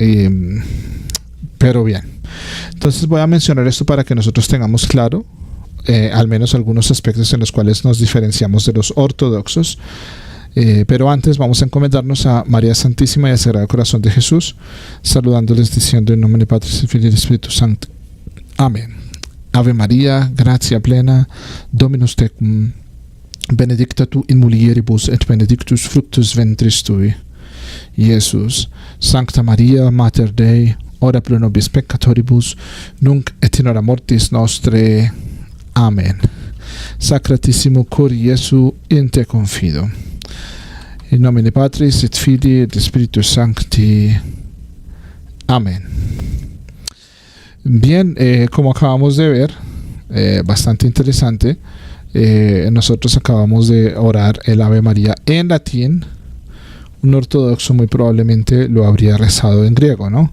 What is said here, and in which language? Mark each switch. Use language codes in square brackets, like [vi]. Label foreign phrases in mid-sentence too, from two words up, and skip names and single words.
[es] Pero bien, entonces voy a mencionar esto para que nosotros tengamos claro al menos algunos aspectos en los cuales nos diferenciamos de los ortodoxos. Pero antes vamos a encomendarnos a María Santísima y al Sagrado Corazón de Jesús, saludándoles diciendo en nombre de Padre, Filio y del Espíritu Santo. Amén. [la] Ave María, gratia plena, Dominus tecum, benedicta tu in mulieribus et benedictus fructus ventris tui, Iesus. Sancta Maria, Mater Dei, ora pro nobis peccatoribus, nunc et in hora mortis nostre. Amén. Sacratissimo cor Iesu, in te confido. In nomine Patris et Filii et Spiritus Sancti. Amén. [es] Bien, como acabamos de ver, bastante interesante, nosotros acabamos de orar el Ave María en latín. Un ortodoxo muy probablemente lo habría rezado en griego, ¿no?